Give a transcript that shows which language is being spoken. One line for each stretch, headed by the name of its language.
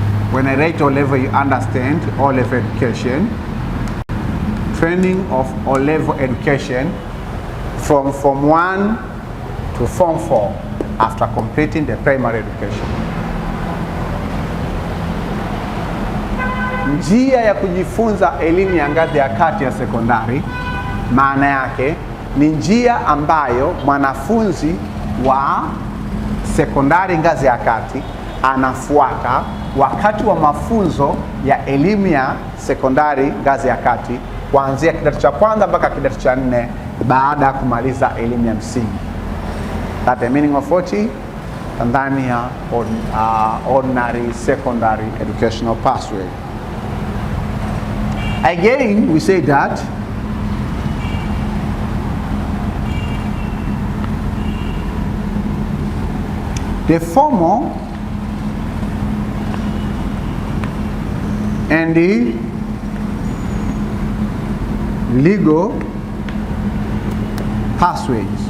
English: When I write O level, you understand O level education. Training of O level education from Form 1 to Form 4 after completing the primary education.
Swahili: Njia ya kujifunza elimu ya ngazi ya kati ya sekondari, maana yake ni njia ambayo mwanafunzi wa sekondari ngazi ya kati anafuata wakati wa mafunzo ya elimu ya sekondari ngazi ya kati kuanzia kidato cha kwanza mpaka kidato cha 4 baada ya kumaliza elimu ya msingi.
English: That's the meaning of Tanzania Ordinary Secondary Educational Pathway. Again, we say that the formal and the legal pathways.